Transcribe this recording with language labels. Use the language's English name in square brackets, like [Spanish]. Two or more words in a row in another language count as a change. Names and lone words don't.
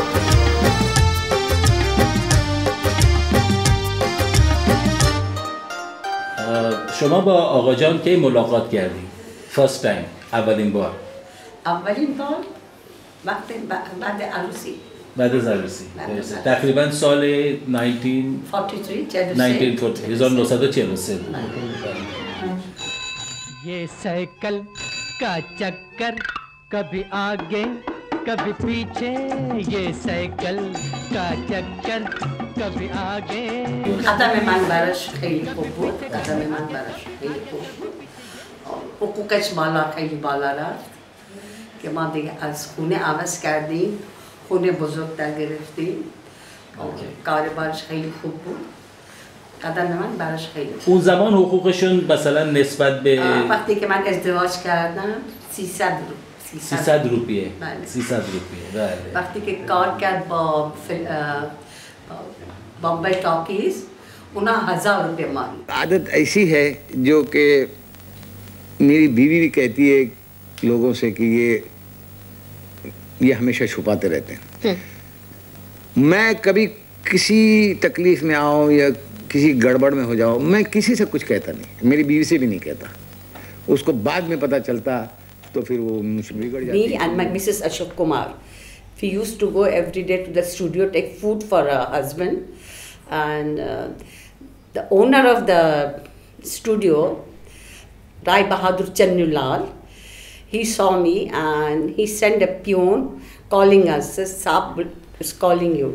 [Persian] شما با آقا جان کی ملاقات کردید؟ [English] First time، [Persian] اولین بار. اولین بار وقتی بعد عروسی بعد از عروسی. تقریبا سال 1943 1943 بود. [Hindi] ये साइकिल का चक्कर कभी आगे कभी पीछे ये साइकिल का चक्कर कभी आगे [Persian] قدم من براش خیلی خوب بود. قدم من براش خیلی خوب بود. حقوقش بالا خیلی بالا رفت که ما دیگه از خونه عوض کردیم، خونه بزرگتر گرفتیم. کاربارش خیلی خوب بود. قدم من براش خیلی خوب. اون زمان حقوقشون مثلا نسبت به وقتی که من ازدواج کردم 300 روپیه. بله. 300 روپیه. بله. وقتی که کار کرد با [Hindi] बॉम्बे टॉकीज उन्हें 1000 रुपये मांगी. आदत ऐसी है जो कि मेरी बीवी भी कहती है लोगों से कि ये हमेशा छुपाते रहते हैं. मैं कभी किसी तकलीफ में आऊँ या किसी गड़बड़ में हो जाऊँ, मैं किसी से कुछ कहता नहीं, मेरी बीवी से भी नहीं कहता. उसको बाद में पता चलता तो फिर वो मुझसे बिगड़ जाती. [English] Me and my Mrs. Ashok Kumar, we used to go every day to the studio, take food for her husband. And the owner of the studio, Rai Bahadur Channulal, he saw me and he sent a peon calling us, says, Saab is calling you.